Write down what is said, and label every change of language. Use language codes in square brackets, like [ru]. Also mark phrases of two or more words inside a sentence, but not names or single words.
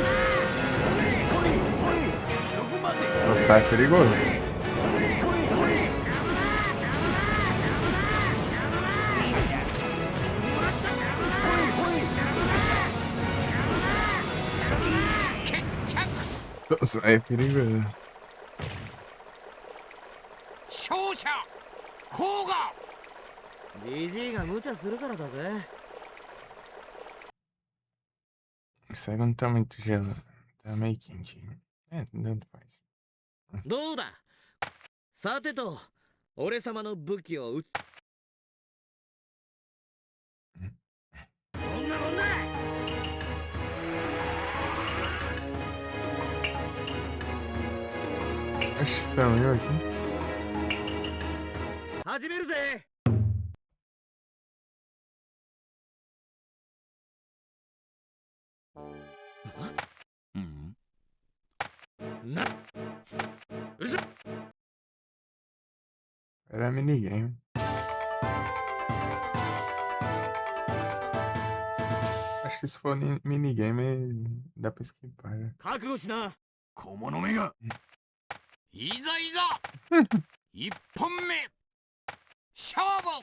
[pt] O sai é perigoso. [ja] 決着 [pt] O sai é perigoso. [ja] 勝者甲賀。え。ジジイが無茶するからだぜ。 [pt] Isso aí não tá muito gelado. Tá meio quentinho. É, tanto faz. [ja] どうだ。さてと、俺様の武器を撃っ。そんなもんだ。 [pt] Acho que são eu aqui. [ja] 始めるぜ。うん。な。うるさい。 [pt] Era minigame. Acho que se for minigame, dá pra esquipar, né? [ja] 覚悟しな。小物目が。いざいざ一本目勝負。